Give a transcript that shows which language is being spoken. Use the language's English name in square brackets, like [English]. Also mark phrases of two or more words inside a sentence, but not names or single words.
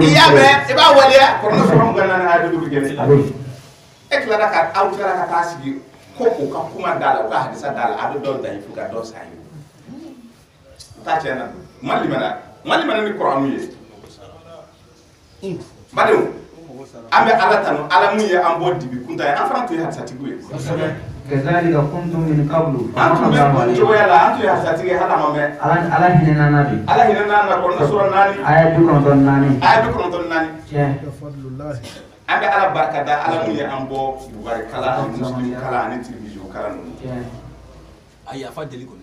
[Bambara] i y'a mɛn i b'a waleya kɔrɔ sɔrɔ mugan naani a bɛ duuru gɛlɛn e tilara ka aw tilara ka taa sigi ko o ka kuma da la o ka hadisa da la a bɛ dɔw dayifu ka dɔw sa ye o t'a tiɲɛ na malimana ni kɔrɔnu ye badenw an bɛ ala tanu ala mun ye an bɔ dibi kunta ye an fana tun ye hadisatigiw ye [Arabic] kazalika kuntum min qablu [Bambara] an tun bɛ kun cogoya la an tun ye hadisatigi ye hali a ma mɛn ala hinɛ nana bi ala hinɛ nana kɔnɔ sɔrɔ naani aya 94 aya 94 tiɲɛ an bɛ ala barika da ala mun ye an bɔ bugari kala ani muslim kala ani tirimiziw kala ninnu a yafa deli kɔni